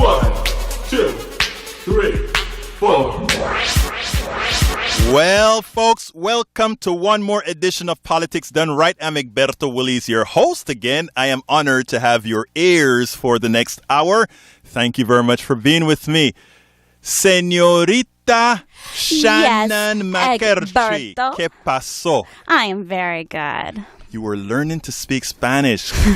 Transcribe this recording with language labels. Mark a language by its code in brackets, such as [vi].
[en] 1, 2, 3, 4. Well, folks, welcome to one more edition of Politics Done Right. I'm Egberto Williams, your host again. I am honored to have your ears for the next hour. Thank you very much for being with me. [es] Señorita Shannon McErchie, ¿qué pasó? [en] I am very good. You were learning to speak Spanish.